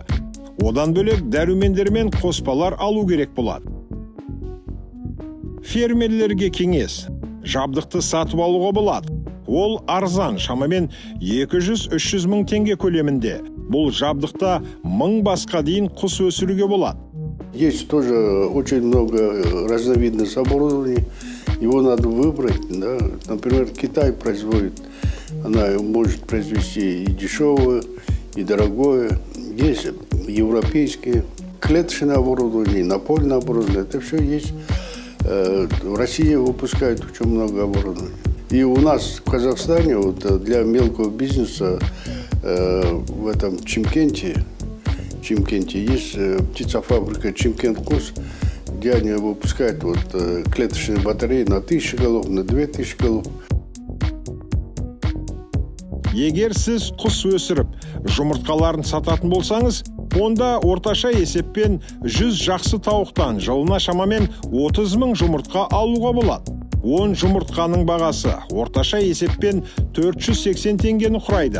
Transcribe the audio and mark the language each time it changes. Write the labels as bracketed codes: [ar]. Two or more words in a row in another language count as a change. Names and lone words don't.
[kk] Одан бөлек дәрумендер мен қоспалар алу керек болады. Фермерлерге кеңес. Жабдықты сатып алуға болады. Ол арзан, шамамен 200-300 мың теңге көлемінде. Бұл жабдықта 1000 басқа дейін құс өсіруге болады. [ru] Есть тоже очень много разновидностей оборудования. Его надо выбрать. Да? Например, Китай производит. Она может произвести и дешевое, и дорогое. Есть европейские, клеточное оборудование, напольное оборудование. Это все есть. В России выпускают очень много оборудования. И у нас в Казахстане для мелкого бизнеса в этом Чимкенте есть птицефабрика Чимкент-Кус, где они выпускают клеточные батареи на 1000 голов, на 2000 голов. [kk] Егер сіз құс өсіріп, жұмыртқаларын сататын болсаңыз, онда орташа есеппен 100 жақсы тауықтан жылына шамамен 30 000 жұмыртқа алуға болады. 10 жұмыртқаның бағасы орташа есеппен 480 теңгені құрайды.